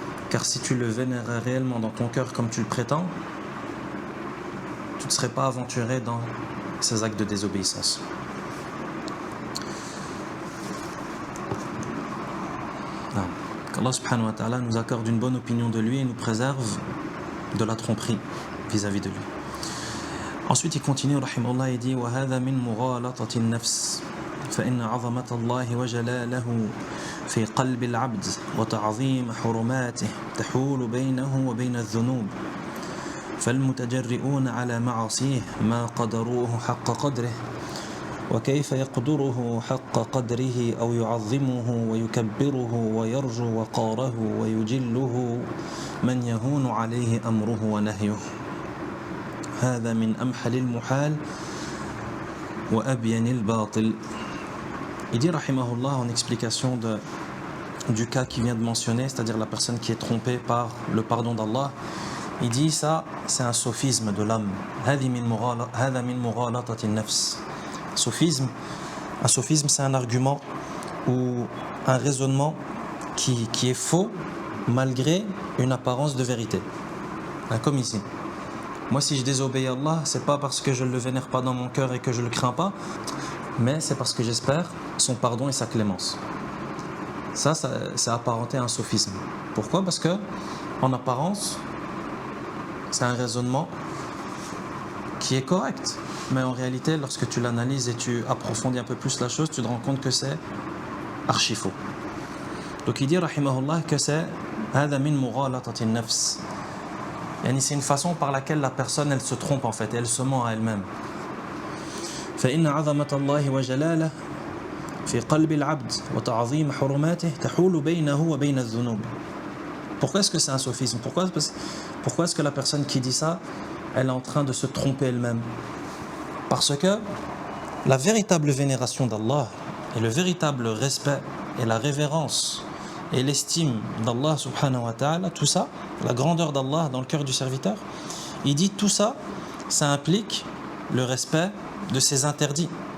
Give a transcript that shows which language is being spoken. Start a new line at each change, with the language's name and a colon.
French: Car si tu le vénérais réellement dans ton cœur comme tu le prétends, tu ne serais pas aventuré dans ces actes de désobéissance. Qu'Allah subhanahu wa ta'ala nous accorde une bonne opinion de lui et nous préserve de la tromperie vis-à-vis de lui. Ensuite, il continue, rahimahullah, il dit
Arabic: وَهَذَا مِنْ مُغَالَطَةِ النَّفْسِ فإن عظمة الله وجلاله في قلب العبد وتعظيم حرماته تحول بينه وبين الذنوب فالمتجرئون على معاصيه ما قدروه حق قدره وكيف يقدره حق قدره أو يعظمه ويكبره ويرجو وقاره ويجله من يهون عليه أمره ونهيه هذا من أمحل المحال وأبين الباطل.
French: Il dit rahimahullah en explication du cas qu'il vient de mentionner, c'est-à-dire la personne qui est trompée par le pardon d'Allah. Il dit ça, c'est un sophisme de l'âme.
Arabic: هذا من مغالطة النفس.
French: Sophisme, un sophisme, c'est un argument ou un raisonnement qui est faux malgré une apparence de vérité. Comme ici. Moi, si je désobéis à Allah, c'est pas parce que je ne le vénère pas dans mon cœur et que je ne le crains pas, mais c'est parce que j'espère son pardon et sa clémence. Ça, c'est apparenté à un sophisme. Pourquoi ? Parce que, en apparence, c'est un raisonnement qui est correct. Mais en réalité, lorsque tu l'analyses et tu approfondis un peu plus la chose, tu te rends compte que c'est archi faux. Donc il dit, rahimahullah, que c'est
Arabic: هذا من مغالطة النفس.
French: C'est une façon par laquelle la personne, elle se trompe en fait, et elle se ment à elle-même.
Arabic: فإن عظمة الله وجلاله في قلب العبد وتعظيم حرماته تحول بينه وبين الذنوب.
French: Pourquoi est-ce que c'est un sophisme ? Pourquoi est-ce que la personne qui dit ça, elle est en train de se tromper elle-même ? Parce que la véritable vénération d'Allah et le véritable respect et la révérence et l'estime d'Allah subhanahu wa ta'ala, tout ça, la grandeur d'Allah dans le cœur du serviteur, il dit tout ça, ça implique le respect de ses interdits.